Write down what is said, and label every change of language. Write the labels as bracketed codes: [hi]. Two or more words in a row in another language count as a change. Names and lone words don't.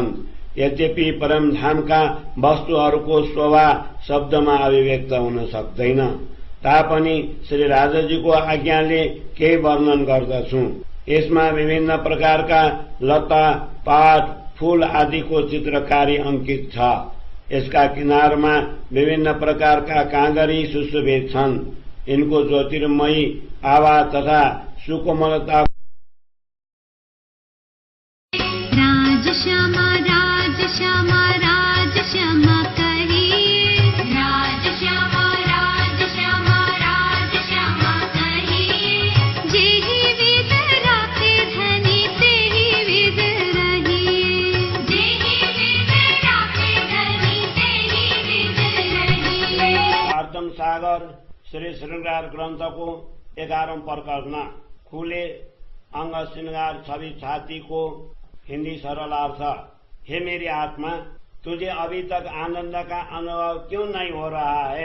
[ne] यद्यपि परमधामका वस्तुहरूको शोभा शब्दमा अभिव्यक्त हुन सक्दैन, तापनि श्री राजाजीको आज्ञाले केही वर्णन गर्दछु। यसमा विभिन्न प्रकारका लता, पात, फूल आदिको चित्रकारी अंकित छ। यसका किनारमा विभिन्न प्रकारका काँगरी सुशोभित छन्। [hi] इनको ज्योतिर्मयी आभा तथा सुकोमलता राजश्यामा राजश्यामा राजश्यामा कहिए, राजश्यामा राजश्यामा राजश्यामा कहिए, जेहि विद राखे धनी तेहि विद रहिए, जेहि विद राखे धनी तेहि विद रहिए। तारतम सागर श्री श्रृंगार ग्रन्थको 11वां प्रकरण खुले अंग श्रृंगार छवि छाती को हिंदी सरल अर्थ। हे मेरी आत्मा, तुझे अभी तक आनंद का अनुभव क्यों नहीं हो रहा है?